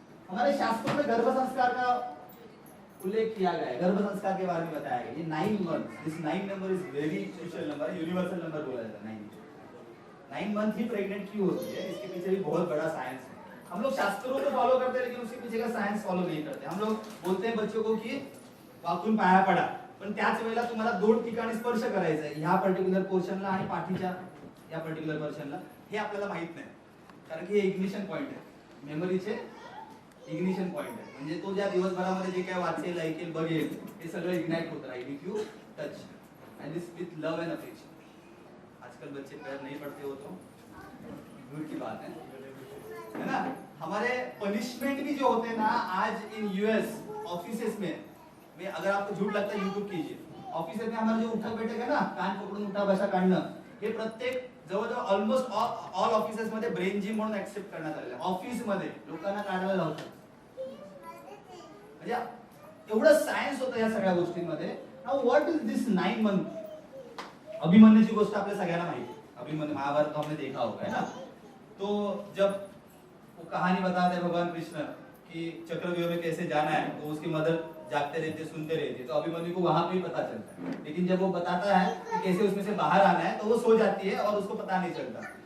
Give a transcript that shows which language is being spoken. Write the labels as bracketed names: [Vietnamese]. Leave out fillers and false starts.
[Hindi] हमारे शास्त्रों में गर्भ संस्कार का उल्लेख किया गया है, गर्भ संस्कार के बारे में बताया गया. ये 9 month, [English] this 9 number is very special number, [Hindi] universal number बोला जाता है. 9 मंथ ही प्रेग्नेंट क्यों होती है, इसके पीछे भी बहुत बड़ा साइंस है. हम लोग शास्त्रों को फॉलो करते हैं लेकिन उसके पीछे का साइंस फॉलो नहीं करते. हम लोग बोलते हैं बच्चों को कि [Marathi] वाकुन पाया पड़ा, पण त्याच वेळेला तुम्हाला 2 ठिकाणी स्पर्श करायचा आहे, ह्या पर्टिक्युलर पोर्शनला आणि पाठीच्या या पर्टिक्युलर पोर्शनला. हे आपल्याला माहित नाही, कारण की हे इग्निशन पॉइंट आहे, मेमरीचे इग्निशन पॉइंट आहे. म्हणजे तो ज्या दिवसभरामध्ये जे काय वाचेल, ऐकेल, बघेल, हे सगळं इग्नाइट होत राहील [English] If you touch and this with love and affection. [Hindi] आजकल बच्चे पैर नहीं पड़ते हो तो दूर की बात है ना. हमारे पनिशमेंट भी जो होते हैं ना आज इन यूएस ऑफिसेस में अगर आपको झूठ लगता है यूट्यूब कीजिए. ऑफिसेस में हमारे जो उठक बैठक है ना, [Marathi] कान पकडून उठा बसा काढणं, हे प्रत्येक जवळजवळ ऑलमोस्ट ऑल ऑफिसेस मध्ये ब्रेन जिम म्हणून ऍक्सेप्ट करण्यात आलेलं आहे. ऑफिस मध्ये लोकांना काढायला लावतात. म्हणजे एवढं सायन्स होतं या सगळ्या गोष्टींमध्ये. [English] Now what is this 9 month? [Marathi] अभिमन्यूची गोष्ट आपल्या सगळ्यांना माहिती है. [Hindi] अभिमन्यु महाभारत हमने देखा होगा है ना. तो जब वो कहानी बताते हैं भगवान कृष्ण कि चक्रव्यूह में कैसे जाना है, तो उसकी मदर जागते रहते सुनते रहते, तो अभिमन्यु को वहां पे ही पता चलता है. लेकिन जब वो बताता है कि कैसे उसमें से बाहर आना है, तो वो सो जाती है और उसको पता नहीं चलता.